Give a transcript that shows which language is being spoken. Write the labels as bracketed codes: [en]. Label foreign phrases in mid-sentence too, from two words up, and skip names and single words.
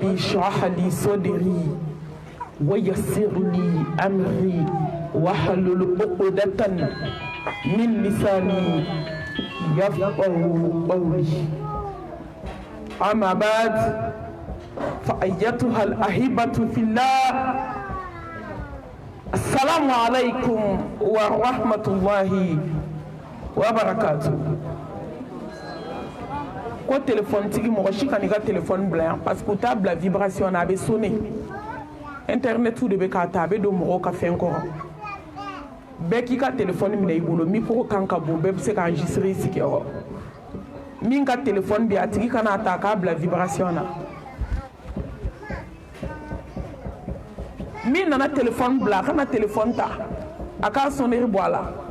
[ar] اشرح لي صدري ويسر لي أمري واحلل عقدة من لساني يفقه قولي أما بعد فأيتها الأحبة في الله السلام عليكم ورحمة الله وبركاته. [bm] Ko téléphone tigi mɔgɔ si ka n'i ka téléphone bila yan [fr] parce que [bm] u t'a bila vibration na a bɛ sonner internet de bɛ k'a ta a bɛ don mɔgɔw ka fɛn kɔrɔ bɛɛ k'i ka téléphone minɛ i bolo micro kan ka bon bɛɛ bɛ se ka enregistrer i sigiyɔrɔ min ka téléphone bɛ a tigi kana a ta k'a bila vibration na min nana téléphone bila a kana téléphone ta a k'a sonnerie bɔ a la.